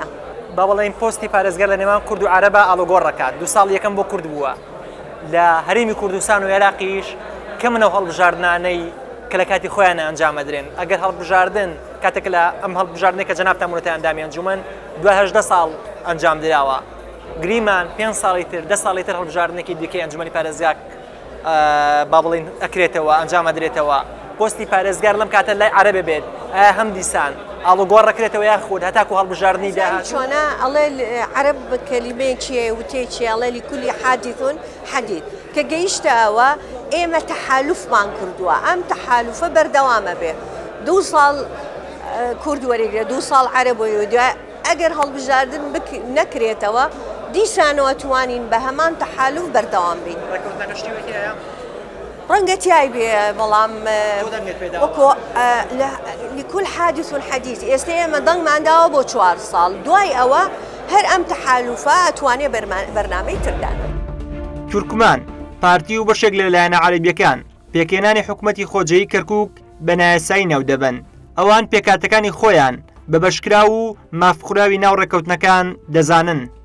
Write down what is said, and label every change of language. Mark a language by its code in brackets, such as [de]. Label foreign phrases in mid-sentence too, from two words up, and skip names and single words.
[ckb] با بڵێن پۆستی پارێزگار لە نێوان کورد و عەرەبە ئاڵۆگۆڕ ڕەکات 2 ساڵ یەکەم بۆ کورد بووە لە هەرێمی کوردستان و عێراقیش کەمنەوە هەڵبژاردنانەی کە لە کاتی خۆیانە ئەنجام ئەدرێن ئەگەر هەڵبژاردن کاتێک لە ئەم هەڵبژاردنەی کە جەنابتان وتە ئەندامی ئەنجومەن دوای 18 ساڵ ئەنجام دراوە گریمان 5 ساڵی تر 10 ساڵی تر هەڵبژاردنێکی دیکەی ئەنجومەنی پارێزگاک با بڵێن ئەکرێتەوە ئەنجام ئەدرێتەوە پۆستی پارێزگار لەم کاتە لای عەرەبە بێت هەم دیسان ئاڵۆگۆڕ ڕەکرێتەوە یاخود هەتاکو هەڵبژاردننی داهات چۆنە ئەڵێ عەرەب کەلیمەیەکیە وتێکی ئەڵێ [ar] لكل حادث حديث [ckb] کە گەیشتەوە ئێمە تەحالوفمان کردووە ئەم تەحالوفە بەردەوامە بێ 2 ساڵ کورد وەرەگرێت 2 ساڵ عەرەب وەرەگرێت ئەگەر هەڵبژاردن دیسانەوە دیسانەوە توانین بە هەمان تەحالوف بەردەوام بین ڕەنگە تیای بێ بەڵام وەکو [ar] لكل حادث حديث [ckb] ئێستا ئێمە دەنگمانداوە بۆ 4 ساڵ دوای ئەوە هەر ئەم تەحالوفە ئەتوانێ بەرنامەی تردان. تورکمان پارتی و بەشێک لە لایەنە عەرەبیەکان پێکێنانی حکوومەتی خۆجێیی کەرکووک بە نایاسایی ناو دەبن ئەوان پێکاتەکانی خۆیان بە بەشکرا و مافخوراوی ناو ڕێکەوتنەکان دەزانن.